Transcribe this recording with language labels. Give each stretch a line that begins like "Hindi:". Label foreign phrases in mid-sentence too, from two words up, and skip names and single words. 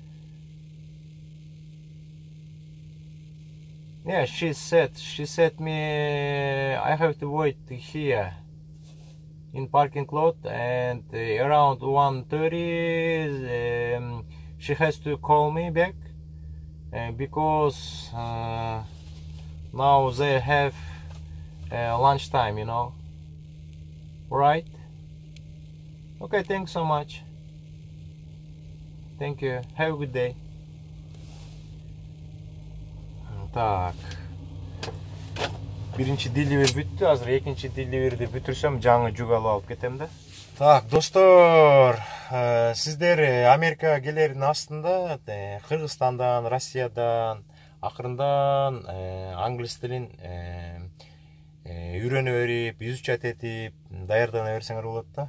English: Yeah, she said me I have to wait here in parking lot, and around 1:30 she has to call me back because now they have lunchtime, right? Okay, thanks so much. Thank you. Have a good day.
Kyrgyz: Так. Биринчи деливер бүттү, азыр экинчи деливерди бүтүрсөм жаңы жүк алып кетем да. Так, достор, сиздер Америкага келердин астында Кыргызстандан, Россиядан акырындан англис тилин үйрөнө берип, изучать этип, даярдана берсеңер болот да.